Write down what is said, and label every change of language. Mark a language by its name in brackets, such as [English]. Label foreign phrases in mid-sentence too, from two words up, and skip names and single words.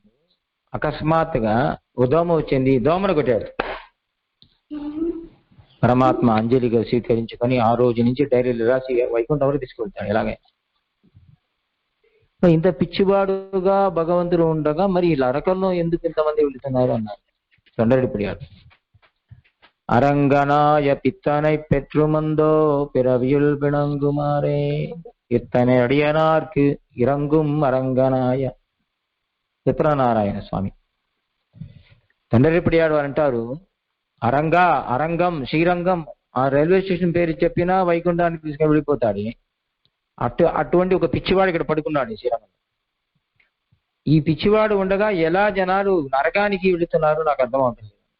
[Telugu] అకస్మాత్తుగా దోమ వచ్చింది, దోమను కొట్టాడు. పరమాత్మ అంజలిగా స్వీకరించుకొని ఆ రోజు నుంచి డైరీలు రాసి వైకుంఠం వరకు తీసుకెళ్తాడు. ఇలాగే ఇంత పిచ్చివాడుగా భగవంతుడు ఉండగా మరి ఈ నరకంలో ఎందుకు ఇంతమంది వెళుతున్నారు అన్నారు తొండరిపడియాడు. [Tamil] அரங்கனாய பித்தனை பெற்று மந்தோ பிறவியுள் பிணங்குமாறே இத்தனை அடியனார்க்கு இறங்கும் அரங்கనాయ. [Telugu] విప్రనారాయణ స్వామి తొండరిపడియాడు అంటారు. అరంగం శ్రీరంగం ఆ రైల్వే స్టేషన్ పేరు చెప్పినా వైకుంఠానికి తీసుకుని వెళ్ళిపోతాడు. అటువంటి ఒక పిచ్చివాడు ఇక్కడ పడుకున్నాడు శ్రీరంగం. ఈ పిచ్చివాడు ఉండగా ఎలా జనాలు నరకానికి వెళుతున్నారో నాకు అర్థమవుతుంది.